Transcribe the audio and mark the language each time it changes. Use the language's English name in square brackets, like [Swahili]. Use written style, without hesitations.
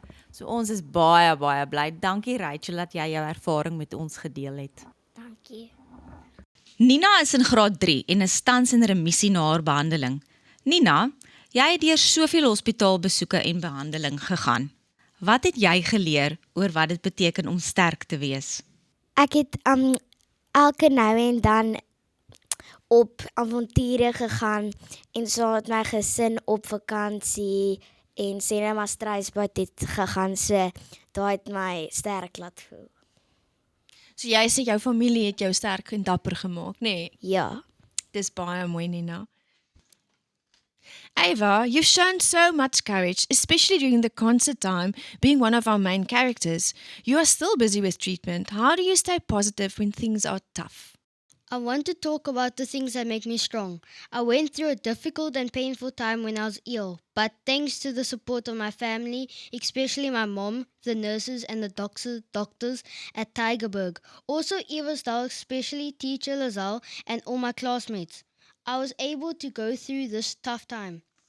[Afrikaans] So ons is baie bly. Dankie Rachel dat jy jou ervaring met ons gedeel het. dankie. Nina is in graad 3 en is tans in remissie na haar behandeling. Nina, jy het deur soveel hospitaalbesoeke en behandeling gegaan. Wat het jy geleer oor wat dit beteken om sterk te wees? Ek het elke nou en dan op avonture gegaan en saam met my gesin op vakansie en sê net maar Struisbad het gegaan, so daai het my sterk laat voel. So jy sê jou familie het jou sterk en dapper gemaak, nee? Ja, Dis baie mooi, Nina. [English] Ava, you've shown so much courage, especially during the concert time, being one of our main characters. You are still busy with treatment. How do you stay positive when things are tough? I want to talk about the things that make me strong. I went through a difficult and painful time when I was ill, but thanks to the support of my family, especially my mom, the nurses and the doctors at Tigerberg, also Eva's dog, especially teacher Lazelle and all my classmates, I was able to go through this tough time.